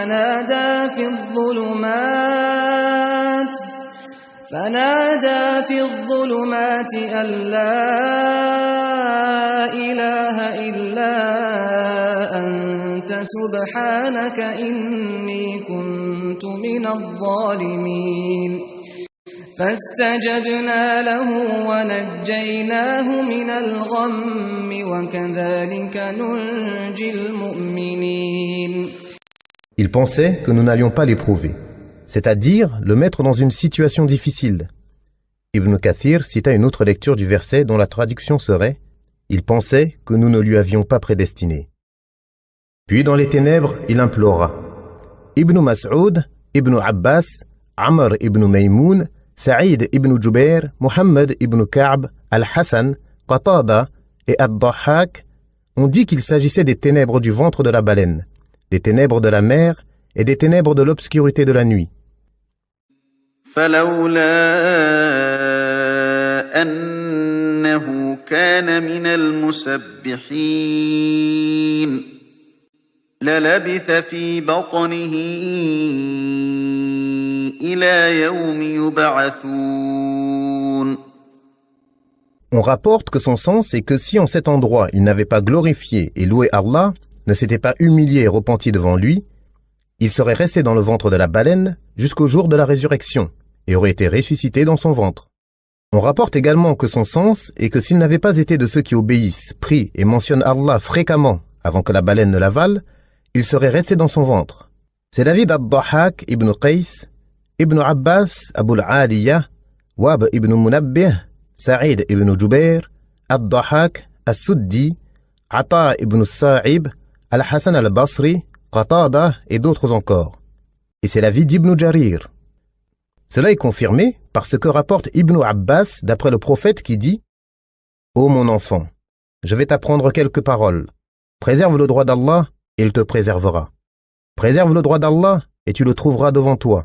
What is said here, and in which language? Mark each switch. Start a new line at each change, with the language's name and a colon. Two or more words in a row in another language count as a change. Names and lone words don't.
Arabic: فنادى في الظلمات أن لا إله إلا أنت سبحانك إني كنت من الظالمين فاستجبنا له ونجيناه من الغم وكذلك ننجي المؤمنين.
French: Ils pensaient que nous n'allions pas l'éprouver, c'est-à-dire le mettre dans une situation difficile. Ibn Kathir cita une autre lecture du verset dont la traduction serait « Il pensait que nous ne lui avions pas prédestiné ». Puis dans les ténèbres, il implora. Ibn Mas'ud, Ibn Abbas, Amr ibn Maymoun, Sa'id ibn Jubair, Muhammad ibn Ka'b, Al-Hassan, Qatada et Ad-Dahhak ont dit qu'il s'agissait des ténèbres du ventre de la baleine, des ténèbres de la mer et des ténèbres de l'obscurité de la nuit.
Arabic: فلولا أنه كان من المسبحين للبث في بطنه إلى يوم يبعثون.
French: On rapporte que son sens est que si en cet endroit il n'avait pas glorifié et loué Allah, ne s'était pas humilié et repenti devant lui, il serait resté dans le ventre de la baleine jusqu'au jour de la résurrection et aurait été ressuscité dans son ventre. On rapporte également que son sens est que s'il n'avait pas été de ceux qui obéissent, prient et mentionnent Allah fréquemment avant que la baleine ne l'avale, il serait resté dans son ventre. C'est l'avis d'Ad-Dahhak ibn Qais, Ibn Abbas, Abu al-Aliyah, Wab ibn Munabbih, Sa'id ibn Jubair, Ad-Dahhak, As-Suddi, Ata ibn Sa'ib, Al-Hassan al-Basri, Qatada et d'autres encore. Et c'est l'avis d'Ibn Jarir. Cela est confirmé par ce que rapporte Ibn Abbas d'après le prophète qui dit « Ô mon enfant, je vais t'apprendre quelques paroles. Préserve le droit d'Allah et il te préservera. Préserve le droit d'Allah et tu le trouveras devant toi.